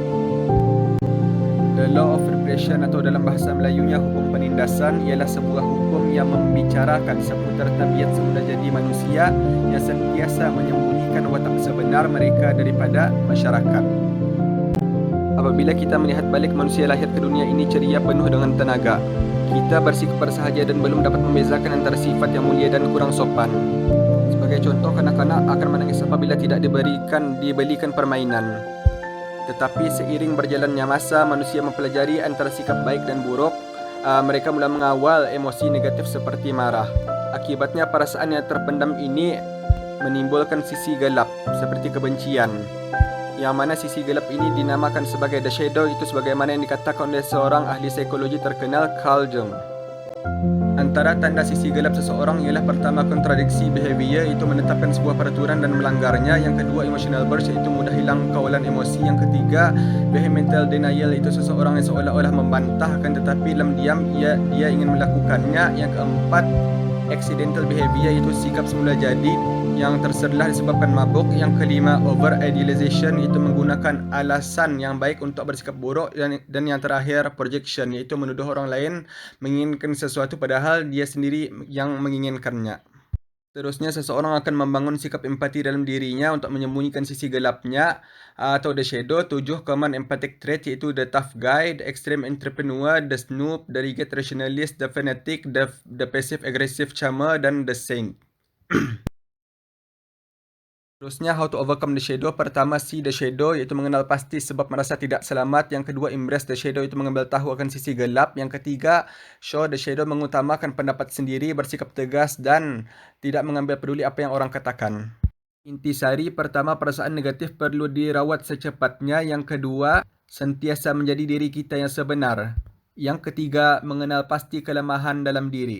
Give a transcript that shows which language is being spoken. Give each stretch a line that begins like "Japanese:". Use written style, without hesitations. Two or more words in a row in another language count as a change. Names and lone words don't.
English: The Law of Repression
Malay: atau dalam bahasa Melayunya hukum penindasan ialah sebuah hukum yang membicarakan seputar tabiat semula jadi manusia yang sentiasa menyembunyikan watak sebenar mereka daripada masyarakat. Apabila kita melihat balik manusia lahir ke dunia ini ceria penuh dengan tenaga, kita bersikap bersahaja dan belum dapat membezakan antara sifat yang mulia dan kurang sopan. Sebagai contoh, kanak-kanak akan menangis apabila tidak dibelikan permainan. Tetapi seiring berjalannya masa, manusia mempelajari antara sikap baik dan buruk. Mereka mula mengawal emosi negatif seperti marah. Akibatnya perasaan yang terpendam ini menimbulkan sisi gelap seperti kebencian, yang mana sisi gelap ini dinamakan sebagai
English: The Shadow,
Malay: itu sebagaimana yang dikatakan oleh seorang ahli psikologi terkenal, Carl Jung. Antara tanda sisi gelap seseorang ialah pertama kontradiksi behavior, iaitu menetapkan sebuah peraturan dan melanggarnya. Yang kedua,
English: emotional burst,
Malay: iaitu mudah hilang kawalan emosi. Yang ketiga,
English: vehemental denial,
Malay: iaitu seseorang yang seolah-olah membantahkan tetapi dalam diam dia ingin melakukannya. Yang keempat,
English: accidental behavior,
Malay: iaitu sikap semula jadi yang terselah disebabkan mabuk. Yang kelima,
English: over idealization,
Malay: iaitu menggunakan alasan yang baik untuk bersikap buruk. Dan yang terakhir, projection, iaitu menuduh orang lain menginginkan sesuatu padahal dia sendiri yang menginginkannya. Seterusnya, seseorang akan membangun sikap empati dalam dirinya untuk menyembunyikan sisi gelapnya atau
English: the shadow. 7 common empathic trait, iaitu the tough guy, the extreme entrepreneur, the snoop, the rigid rationalist, the fanatic, the passive aggressive charmer, dan the saint. Terusnya, how to overcome the shadow. Pertama, see the shadow,
Malay: iaitu mengenal pasti sebab merasa tidak selamat. Yang kedua,
English: embrace the shadow,
Malay: iaitu mengambil tahu akan sisi gelap. Yang ketiga,
English: show the shadow,
Malay: mengutamakan pendapat sendiri, bersikap tegas dan tidak mengambil peduli apa yang orang katakan. Intisari, pertama, perasaan negatif perlu dirawat secepatnya. Yang kedua, sentiasa menjadi diri kita yang sebenar. Yang ketiga, mengenal pasti kelemahan dalam diri.